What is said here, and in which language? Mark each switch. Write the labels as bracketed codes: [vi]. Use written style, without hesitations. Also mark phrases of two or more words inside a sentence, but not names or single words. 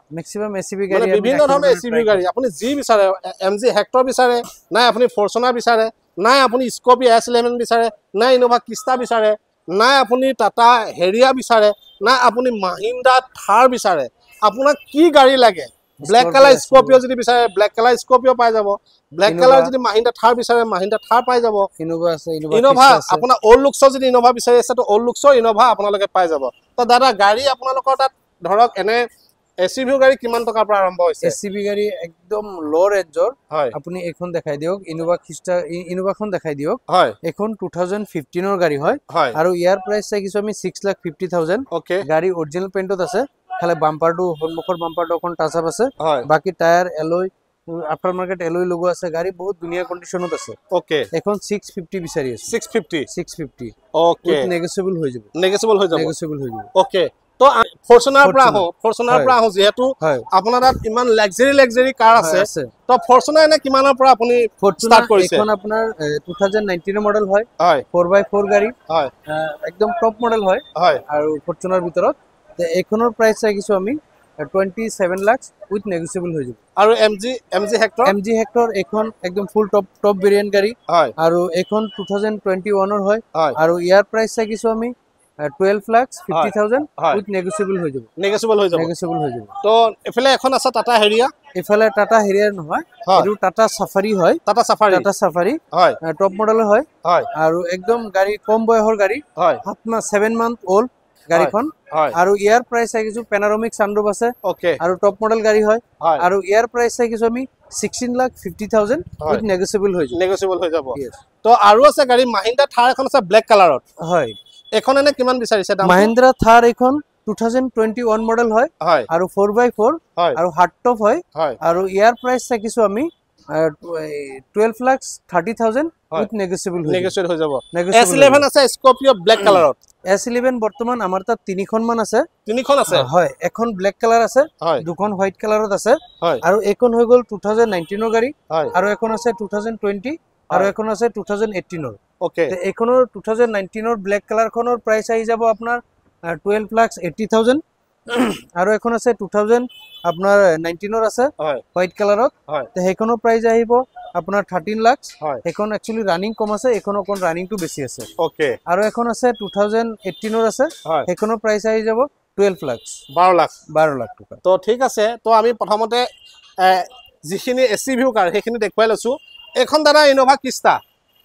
[as] ম্যাক্সিমাম এসিবি গাড়ী বিভিন্ন ধৰণৰ এসিবি গাড়ী আপুনি যি বিচাৰে এমজি হেক্টৰ বিচাৰে নাই আপুনি ফৰচুনাৰ বিচাৰে নাই আপুনি স্কৰপিও S11 বিচাৰে নাই ইনোভা খ্রিস্টা বিচাৰে নাই আপুনি টাটা হেৰিয়া বিচাৰে নাই আপুনি মহিন্দ্ৰা থাৰ বিচাৰে আপোনাক কি গাড়ী লাগে [en] black colour [as] স্করপিও যদি বিচাৰে [en] black colour [as] স্করপিও পাই যাব [en] black colour [as] যদি মহিন্দ্রা থার বিচাৰে মহিন্দ্রা থার পাই যাব ইনোভা আছে ইনোভা আপোনাৰ [en] old looksৰ [as] যদি ইনোভা বিচাৰি আছে তো [en] old looksৰ [as] ইনোভা আপোনালোকে পাই যাব তো দাদা গাড়ী আপোনালোকৰ তাত ধৰক এনে এসিবি গাড়ী কিমান টকাৰ পৰা আৰম্ভ হৈছে এসিবি গাড়ী একদম [en] low rangeৰ [as] হয় আপুনি এখন দেখাই দিওক ইনোভা খ্রিস্টা ইনোভাখন দেখাই দিওক হয় এখন 2015 ৰ গাড়ী হয় আৰু ইয়াৰ প্ৰাইস চাইছো আমি 6,50,000 ওকে গাড়ী অৰিজিনাল পেইণ্টত আছে খালি বাম্পাৰটো সন্মুখৰ বাম্পাৰটো অকন [en] touch up [as] আছে হয় বাকি [en] tyre alloy after market alloy logo [as] আছে গাড়ী বহুত ধুনিয়া কন্ডিশনত আছে ওকে এখন 650 বিচাৰি আছে 650 ওকে নেগোশিয়েবল হৈ যাব ওকে তো ফরচুনার পৰা আহো যেহেতু আপোনাৰ তাত ইমান [en] luxury car [as] আছে তো ফরচুনার এনে কিমানৰ পৰা আপুনি স্টার্ট কৰিছে এখন আপোনাৰ 2019 মডেল হয় 4x4 গাড়ী হয় একদম [en] top model [as] হয় আৰু ফরচুনার ভিতৰত এখনৰ প্রাইস চাইছো আমি 27 লাখ [en] with negotiable [as] হৈ যাব আৰু এমজি হেক্টৰ এখন একদম [en] full top variant [as] গাড়ী আৰু এখন 2021 ৰ হয় আৰু ইয়াৰ প্রাইস চাইছো আমি 12,50,000 [en] with negotiable [as] হৈ যাব তো এফালে এখন আছে টাটা হেৰিয়া এফালে টাটা হেৰিয়াৰ নহয় এটো টাটা সাফারি হয় টাটা সাফারি হয় [en] top modelৰ [as] হয় আৰু একদম গাড়ী কম বয়সৰ গাড়ী আপনার 7 [en] month old [as] গাড়ীখন আৰু ইয়াৰ প্রাইস চাইছো [en] panoramic sunroof [as] আছে ওকে আৰু [en] top model [as] গাড়ী হয় আৰু ইয়াৰ প্রাইস চাইছো আমি 16,50,000 [en] with negotiable [as] হৈ যাব তো আৰু আছে গাড়ী মহিন্দ্ৰা থাৰ এখন আছে [en] black colourত [as] হয় এখন এনে কিমান বিচাৰিছে দাম মহিন্দ্ৰা থাৰ এখন 2021 মডেল হয় আৰু 4x4 আৰু [en] hard top [as] হয় আৰু ইয়াৰ প্রাইস চাইছো আমি 12,30,000 [en] with negotiable [as] হৈ যাব S11 আছে স্করপিও [en] black colourত [as] S11 বর্তমান আমার তাত তিনিখন মান আছে হয় এখন [en] black colour [as] আছে দুখন [en] white colourত [as] আছে আৰু এখন হৈ গল 2019 ৰ গাড়ী আৰু এখন আছে 2020 আৰু এখন আছে 2018 ৰ ওকে এখনৰ 2019 ৰ [en] black colour [as] খনৰ প্রাইস আহি যাব আপোনাৰ 12,80,000 আৰু এখন আছে 2000 আপোনাৰ 19 ৰ আছে [en] white colourত [as] তে হেখনৰ প্রাইস আহিব আপোনাৰ 13 লাখ এখন [en] actually running [as] কম আছে এখন অকন রানিং টু বেছি আছে ওকে আৰু এখন আছে 2018 ৰ আছে হেখনৰ প্রাইস আহি যাব 12 লাখ 12 লাখ টকা তো ঠিক আছে তো আমি প্ৰথমতে যিখিনি [en] ACV car [as] সেইখিনি দেখুৱাই লৈছো এখন দাদা ইনোভা খ্রিস্টা